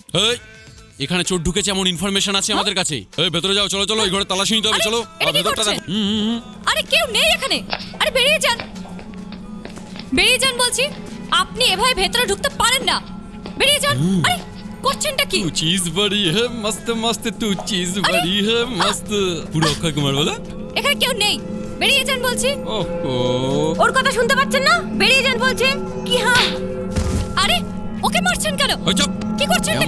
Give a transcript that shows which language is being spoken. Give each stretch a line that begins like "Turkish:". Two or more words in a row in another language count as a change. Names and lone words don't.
Bangla: এই, এখানে চোর ঢুকেছে এমন ইনফরমেশন আছে আমাদের কাছে। এই ভেতরে যাও, চলো চলো, এই ঘরে তালাশি নিতে হবে, চলো। এটা কি ভেতরটা করছেন? দেখো। আরে কেউ নেই এখানে। আরে বেরিয়ে যান, বেরিয়ে যান বলছি। আপনি এভাবে ভেতরে ঢুকতে পারেন না। বেরিয়ে যান। আরে করছেনটা কি?
Hindi: तू चीज बड़ी है मस्त मस्त, तू चीज बड़ी है मस्त।
Bangla: পুরো অক্ষয় কুমার বলা। এখানে কেউ নেই, বেরিয়ে যান বলছি। ওহো, ওর কথা শুনতে পাচ্ছেন না? বেরিয়ে যান বলছি। কি? হ্যাঁ। আরে ওকে মারছেন কেন? ওই চুপ। কি করছেন নাকি?